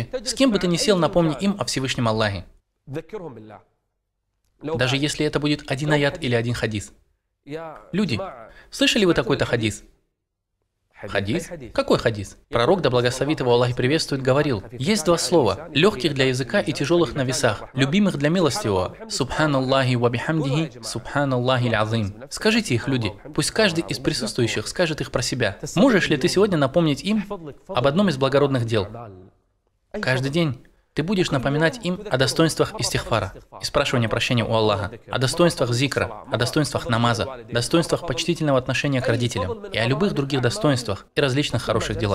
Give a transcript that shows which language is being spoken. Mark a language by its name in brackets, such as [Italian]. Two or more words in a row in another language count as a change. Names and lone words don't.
[Russian] С кем бы ты ни сел, напомни им о Всевышнем Аллахе. Даже если это будет один аят или один хадис. Люди, слышали вы такой-то хадис? Хадис? Какой хадис? Пророк, да благословит его Аллах и приветствует, говорил: есть два слова, легких для языка и тяжелых на весах, любимых для милостивого. [Arabic] سبحان الله وبحمده، سبحان الله العظيم. [Russian] Скажите их, люди, пусть каждый из присутствующих скажет их про себя. Можешь ли ты сегодня напомнить им об одном из благородных дел? Каждый день ты будешь напоминать им о достоинствах истихфара и спрашивания прощения у Аллаха, о достоинствах зикра, о достоинствах намаза, достоинствах почтительного отношения к родителям и о любых других достоинствах и различных хороших делах.